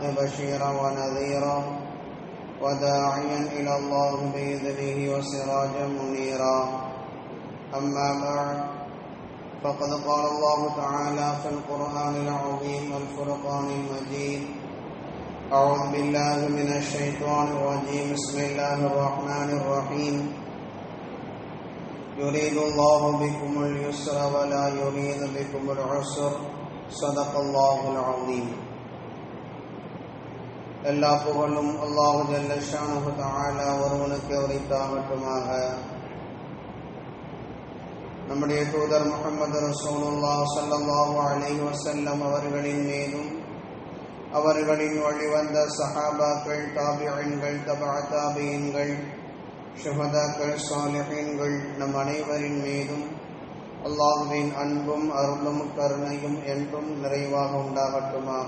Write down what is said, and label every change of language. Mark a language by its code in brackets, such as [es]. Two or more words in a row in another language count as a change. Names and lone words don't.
[ar] بشيرا ونذيرا وداعيا إلى الله بإذنه وسراجا منيرا أما بعد فقد قال الله تعالى في القرآن العظيم والفرقان المجيد أعوذ بالله من الشيطان الرجيم بسم الله الرحمن الرحيم يريد الله بكم اليسر ولا يريد بكم العسر صدق الله العظيم. [ta] எல்லா புகழும் அல்லாஹ் [ar] جل شأنه تعالى [ta] ஒருவனுக்கு உரித்தாகட்டுமாக. நம்முடைய தூதர் முஹம்மது [ar] رسول الله صلى الله عليه وسلم [ta] அவர்களின் மீதும் அவர்களின் வழிவந்த சஹாபாக்கள், தாபிஈன்கள், தபஅ தாபிஈன்கள், ஷுஹதாக்கள், சாலிஹீன்கள் நம் அனைவரின் மீதும் அல்லாஹ்வின் அன்பும் அருளும் கருணையும் என்றும் நிறைவாக உண்டாகட்டுமாக.